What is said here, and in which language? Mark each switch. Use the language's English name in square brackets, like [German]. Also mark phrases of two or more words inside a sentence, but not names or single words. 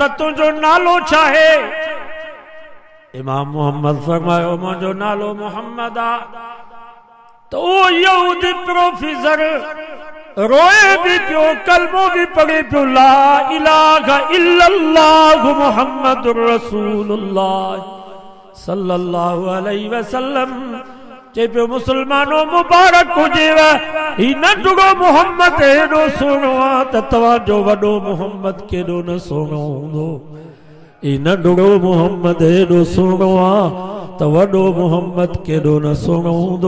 [Sindhi] तुंहिंजो नालो छा आहे इमाम मोहम्मद फरमायो मुंहिंजो नालो मोहम्मद आहे त उहो यहूदी प्रोफेसर रोए भी पियो कलमो भी पढ़े पियो [Arabic] لا إله إلا الله محمد رسول الله صلى الله عليه وسلم [Sindhi] चे पियो मुसलमानो मुबारक हुजेव ही नंढड़ो मोहम्मद हेॾो सुहिणो आहे त तव्हांजो वॾो मोहम्मद केॾो न सुहिणो हूंदो ही नंढड़ो मोहम्मद हेॾो सुहिणो आहे त त वॾो मोहम्मद केॾो न सुहिणो हूंदो।